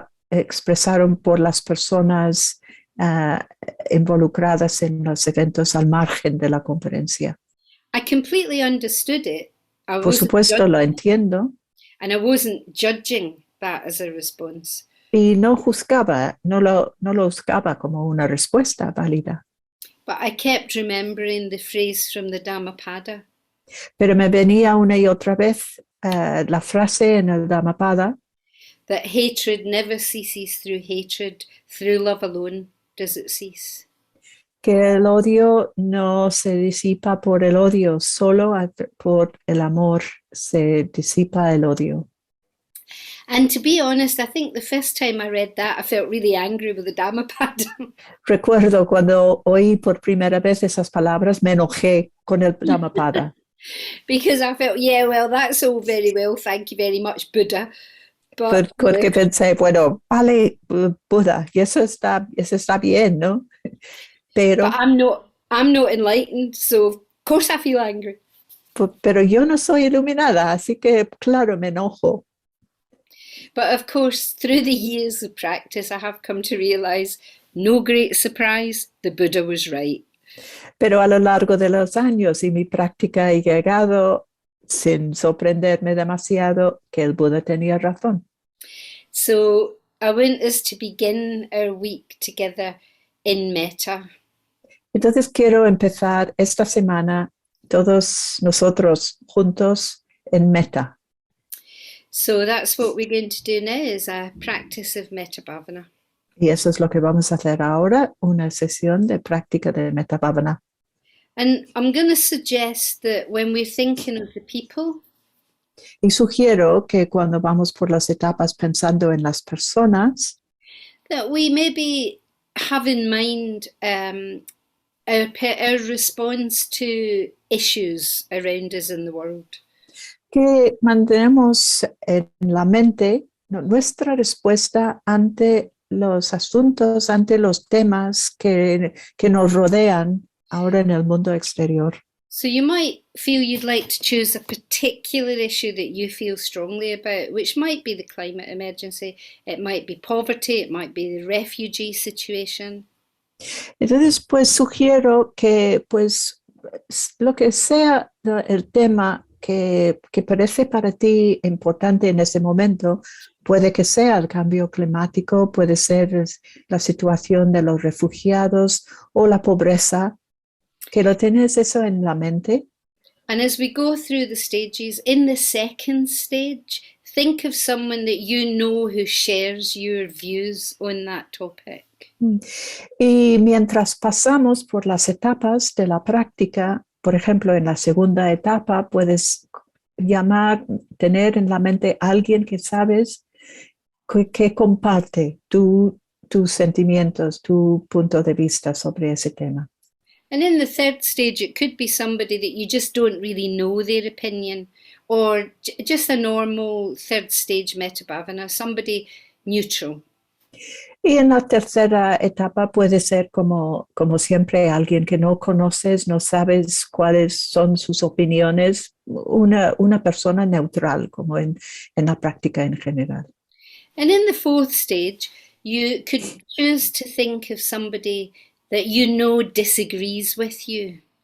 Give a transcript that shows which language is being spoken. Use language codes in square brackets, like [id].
[es] Expresaron por las personas involucradas en los eventos al margen de la conferencia. [en] I completely understood it. [es] Por supuesto, lo entiendo. [en] And I wasn't judging that as a response. [es] Y no lo juzgaba como una respuesta válida. [en] But I kept remembering the phrase from the Dhammapada. [es] Pero me venía una y otra vez la frase en el Dhammapada. [en] That hatred never ceases through hatred, through love alone does it cease. [es] Que el odio no se disipa por el odio, solo por el amor se disipa el odio. [en] And to be honest, I think the first time I read that, I felt really angry with the Dhammapada. [es] Recuerdo cuando oí por primera vez esas palabras, me enojé con el Dhammapada. [en] Because I felt, yeah, well, that's all very well, thank you very much, Buddha. But, [es] porque pensé, bueno, vale, Buda, y eso está bien, ¿no? Pero [en] I'm not enlightened, so of course I feel angry. [es] Pero yo no soy iluminada, así que claro, me enojo. [en] But of course, through the years of practice, I have come to realize, no great surprise, the Buddha was right. [es] Pero a lo largo de los años y mi práctica he llegado, sin sorprenderme demasiado, que el Buda tenía razón. [en] So I want us to begin our week together in metta. [es] Entonces quiero empezar esta semana todos nosotros juntos en meta. [en] So that's what we're going to do now is a practice of Metta Bhavana. [es] Y eso es lo que vamos a hacer ahora, una sesión de práctica de Metta Bhavana. [en] And I'm going to suggest that when we're thinking of the people, [es] Y sugiero que cuando vamos por las etapas pensando en las personas, [en] that we maybe have in mind our response to issues around us in the world. [es] que mantenemos en la mente nuestra respuesta ante los asuntos, ante los temas que nos rodean ahora en el mundo exterior. [en] So you might feel you'd like to choose a particular issue that you feel strongly about, which might be the climate emergency, it might be poverty, it might be the refugee situation. [es] Entonces, pues sugiero que pues lo que sea el tema que parece para ti importante en ese momento, puede que sea el cambio climático, puede ser la situación de los refugiados o la pobreza, que lo tienes eso en la mente. [en] And as we go through the stages, in the second stage, think of someone that you know who shares your views on that topic. [es] Y mientras pasamos por las etapas de la práctica, por ejemplo, en la segunda etapa puedes tener en la mente a alguien que sabes que comparte tus sentimientos, tu punto de vista sobre ese tema. [en] And in the third stage, it could be somebody that you just don't really know their opinion, or just a normal third stage Metta Bhavana, somebody neutral. [es] Y en la tercera etapa puede ser como siempre alguien que no conoces, no sabes cuáles son sus opiniones, una persona neutral como en la práctica en general. [en] And in the fourth stage, you could choose to think of somebody that you know disagrees with you.